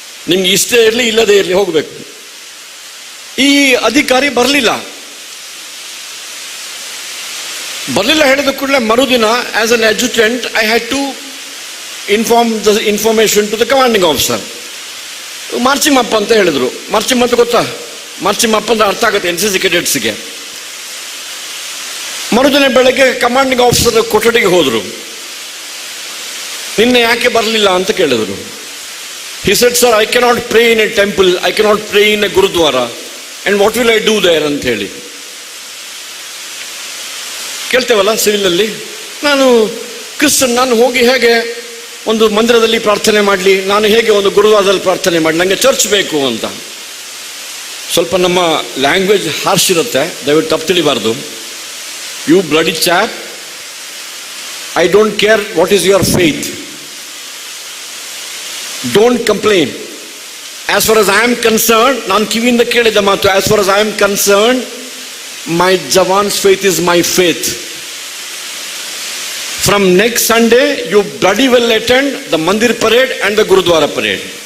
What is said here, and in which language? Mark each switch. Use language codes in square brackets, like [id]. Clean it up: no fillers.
[kn] ನಿಮ್ಗೆ ಇಷ್ಟೇ ಇರಲಿ ಇಲ್ಲದೇ ಇರಲಿ ಹೋಗಬೇಕು. ಈ ಅಧಿಕಾರಿ ಬರಲಿಲ್ಲ ಹೇಳಿದ ಕೂಡಲೇ ಮರುದಿನ [en] As an adjutant I had to inform the information to the commanding officer. [kn] Marching up ಅಂತ ಹೇಳಿದ್ರು. ಮಾರ್ಚಿಂಗ್ ಅಂತ ಗೊತ್ತಾ? ಮಾರ್ಚಿಂಗ್ ಅಪ್ ಅಂತ ಅರ್ಥ ಆಗುತ್ತೆ NCC ಕೆಡೆಟ್ಸ್ಗೆ. ಮರುದಿನ ಬೆಳಗ್ಗೆ ಕಮಾಂಡಿಂಗ್ ಆಫೀಸರ್ ಕೊಠಡಿಗೆ ಹೋದ್ರು. ನಿನ್ನೆ ಯಾಕೆ ಬರಲಿಲ್ಲ ಅಂತ ಕೇಳಿದ್ರು. [en] He said, sir, I cannot pray in a temple, I cannot pray in a gurudwara, and what will I do there [kn] ಅಂತ ಹೇಳಿ ಕೇಳ್ತೇವಲ್ಲ ಸಿವಿಲಲ್ಲಿ. ನಾನು ಕ್ರಿಶ್ಚಿಯನ್, ನಾನು ಹೋಗಿ ಹೇಗೆ ಒಂದು ಮಂದಿರದಲ್ಲಿ ಪ್ರಾರ್ಥನೆ ಮಾಡಲಿ, ನಾನು ಹೇಗೆ ಒಂದು ಗುರುದ್ವಾರದಲ್ಲಿ ಪ್ರಾರ್ಥನೆ ಮಾಡಲಿ, ನನಗೆ ಚರ್ಚ್ ಬೇಕು ಅಂತ. ಸ್ವಲ್ಪ ನಮ್ಮ ಲ್ಯಾಂಗ್ವೇಜ್ ಹಾರ್ಶ್ ಇರುತ್ತೆ, ದಯವಿಟ್ಟು ತಪ್ಪು ತಿಳಿಬಾರ್ದು. [en] You bloody chap, I don't care what is your faith, don't complain. As far as I am concerned, [kn] ನಾನು ಕಿವಿಯಿಂದ ಕೇಳಿದ ಮಾತು, [en] As far as I am concerned, my Jawan's faith is my faith. From next Sunday, you bloody well attend the Mandir parade and the Gurudwara parade.